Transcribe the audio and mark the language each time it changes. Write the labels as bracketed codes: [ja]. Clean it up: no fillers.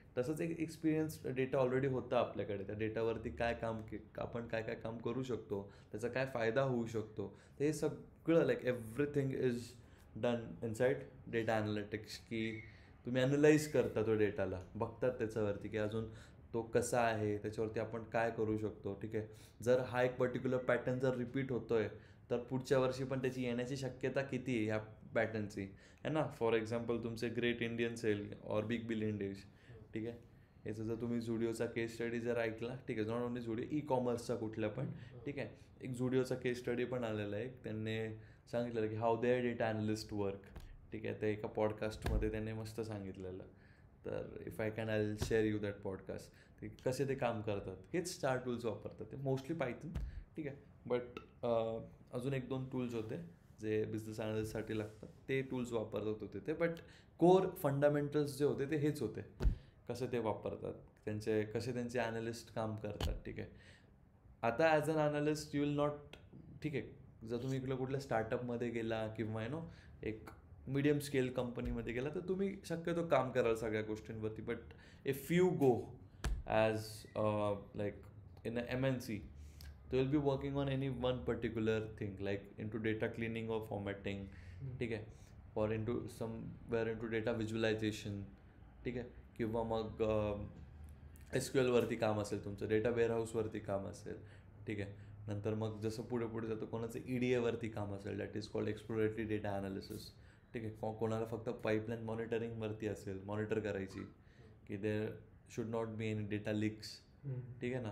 [mr] तसंच एक experience data already होता आपल्याकडे. त्या डेटावरती काय काम आपण काय काय काम करू शकतो, त्याचा काय फायदा होऊ शकतो, ते सगळं like everything is done inside data analytics. की तुम्ही ॲनलाईज करता तो डेटाला, बघतात त्याच्यावरती की अजून तो कसा आहे, त्याच्यावरती आपण काय करू शकतो. ठीक आहे. जर हा एक पर्टिक्युलर पॅटर्न जर रिपीट होतो आहे, तर पुढच्या वर्षी पण त्याची येण्याची शक्यता किती आहे ह्या पॅटर्नची, आहे ना. फॉर एक्झाम्पल तुमचे ग्रेट इंडियन सेल और बिग बिलियन डेज. ठीक आहे. याचं जर तुम्ही झुडिओचा केस स्टडी जर ऐकला, ठीक आहे, नॉट ओनली झुडिओ, ई कॉमर्सचा कुठला पण. ठीक आहे. एक झुडिओचा केस स्टडी पण आलेला आहे. त्यांनी सांगितलेलं की [en] How their data analyst work. [mr] ठीक आहे. ते एका पॉडकास्टमध्ये त्यांनी मस्त सांगितलेलं. तर [en] If I can I will share you that podcast. [mr] ते कसे ते काम करतात, हेच 4 टूल्स वापरतात ते, मोस्टली पायथन. ठीक आहे. बट अजून 1-2 टूल्स होते जे बिझनेस ॲनालिस्टसाठी लागतात, ते टूल्स वापरत होते ते. बट कोर फंडामेंटल्स जे होते ते हेच होते, कसे ते वापरतात, कसे त्यांचे ॲनालिस्ट काम करतात. ठीक आहे. आता [en] as an analyst you will not, [mr] ठीक आहे, जर तुम्ही इकडे कुठल्या स्टार्टअपमध्ये गेला किंवा एक मीडियम स्केल कंपनीमध्ये गेला, तर तुम्ही शक्यतो काम कराल सगळ्या गोष्टींवरती. [en] But if you go as like in a MNC, they will be working on any one particular thing, like into data cleaning or formatting. [mr] ठीक आहे. [en] or into somewhere into data visualization. [mr] ठीक आहे. किंवा मग SQL वरती काम असेल तुमचं, डेटा वेअरहाऊसवरती काम असेल. ठीक आहे. नंतर मग जसं पुढे पुढे जातं, कोणाचं EDA वरती काम असेल, [en] That is called exploratory data analysis. [mr] ठीक आहे. कोणाला फक्त पाईपलाईन मॉनिटरिंगवरती असेल, मॉनिटर करायची की [en] There should not be any data leaks. [mr] ठीक आहे ना.